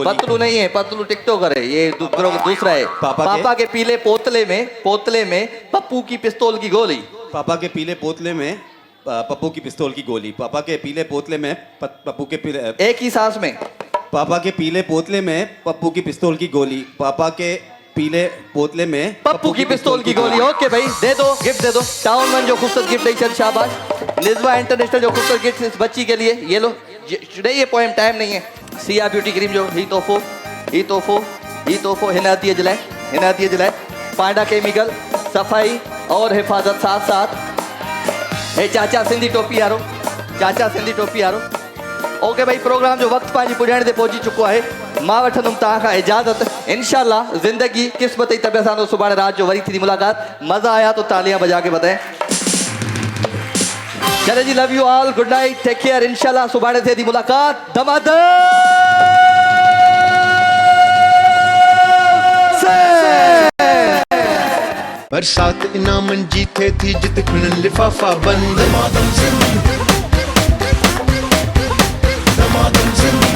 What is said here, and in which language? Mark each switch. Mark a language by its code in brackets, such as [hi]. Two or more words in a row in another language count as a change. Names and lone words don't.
[hi] पतलू नहीं है, पतलू टिकटॉकर है, ये दूसरा है। पापा के पीले पोतले में पप्पू की पिस्तौल की गोली। पापा के पीले पोतले में पप्पू की पिस्तौल की गोली। पापा के पीले पोतले में पप्पू के पीले, एक ही सांस में, पापा के पीले पोतले में पप्पू की पिस्तौल की गोली। पापा के पीले पोतले में पप्पू की पिस्तौल की गोली। ओके भाई, दे दो गिफ्ट, दे दो। टाउन वन जो खूबसूरत गिफ्ट है, शाबाश। निज़वा इंटरनेशनल जो खूबसूरत गिफ्ट इस बच्ची के लिए, ये लो। ये पोएम टाइम नहीं है। [sd] सिया ब्यूटी क्रीम जो ही तोहफो हिनाती जलाए पांडा केमिकल सफाई और हिफाजत साथ साथ। हे चाचा सिंधी टोपी यारो, ओके भाई, प्रोग्राम जो वक्त पंहिंजी पुॼाइण ते पहुची चुको आहे। मां वठंदुमि तव्हां खां इजाज़त। इंशाल्लाह ज़िंदगी क़िस्मत जी तबियत सां सुभाणे रात जो वरी थींदी मुलाक़ात। [hi] मज़ा आया तो तालियां बजा के बताएं। चले जी, [en] love you all, good night, take care. [sd] इंशाल्लाह सुभाणे थिए थी मुलाक़ात। धमाधम बरसात इनामन जी थे थी जित खुलन लिफाफा बंद।